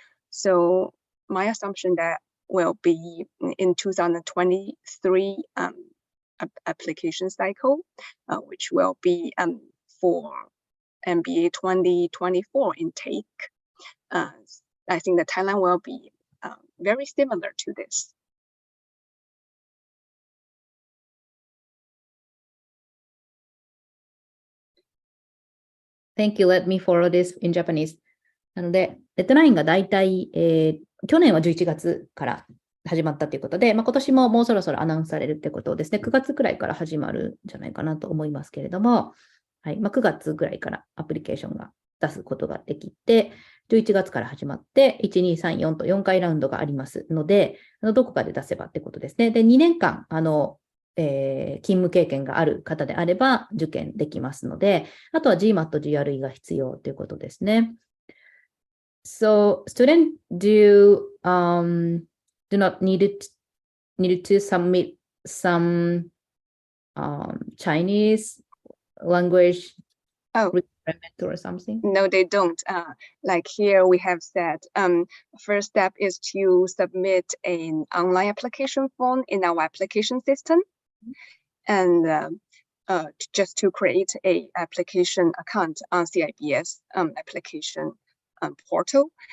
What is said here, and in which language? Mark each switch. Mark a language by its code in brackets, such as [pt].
[en] So my assumption that will be in 2023 application cycle, which will be for MBA 2024 intake. I think the timeline will be very similar to this. Thank you. Let me follow this in Japanese. [ja] なので、デッドラインがだいたい、去年は11月から始まったということで、今年ももうそろそろアナウンスされるということですね。 9月くらいから始まるんじゃないかなと思いますけれども、はい、9月ぐらいからアプリケーションが出すことができて、11月から始まって、1、2、3、4と4回ラウンドがありますので、どこかで出せばってことですね。で、2年間、勤務経験がある方であれば受験できますので、あとは GMAT、GRE が必要ということですね。 [en] So, students do not need to submit some Chinese language requirement or something? No, they don't. Like here we have said, first step is to submit an online application form in our application system, and just to create a application account on CIBS application portal.